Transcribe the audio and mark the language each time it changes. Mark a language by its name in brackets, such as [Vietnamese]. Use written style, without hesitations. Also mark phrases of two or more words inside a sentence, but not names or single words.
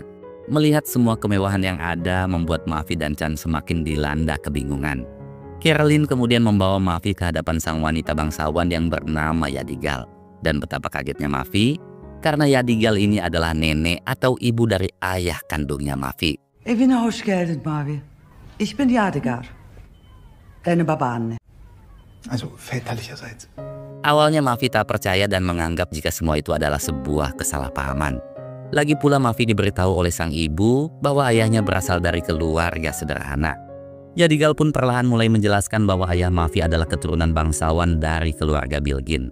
[Indonesian] Melihat semua kemewahan yang ada membuat Mavi dan Chan semakin dilanda kebingungan. Caroline kemudian membawa Mavi ke hadapan sang wanita bangsawan yang bernama Yadigal. Dan betapa kagetnya Mavi, karena Yadigal ini adalah nenek atau ibu dari ayah kandungnya Mavi. [Turkish] Evine hoş geldin Mavi. [German] Ich bin Yadigar. Deine [Turkish] Baba Anne. [German] Also väterlicherseits. [Indonesian] Awalnya Mavi tak percaya dan menganggap jika semua itu adalah sebuah kesalahpahaman. Lagi pula Mavi diberitahu oleh sang ibu bahwa ayahnya berasal dari keluarga sederhana. Yadigal pun perlahan mulai menjelaskan bahwa ayah Mavi adalah keturunan bangsawan dari keluarga Bilgin.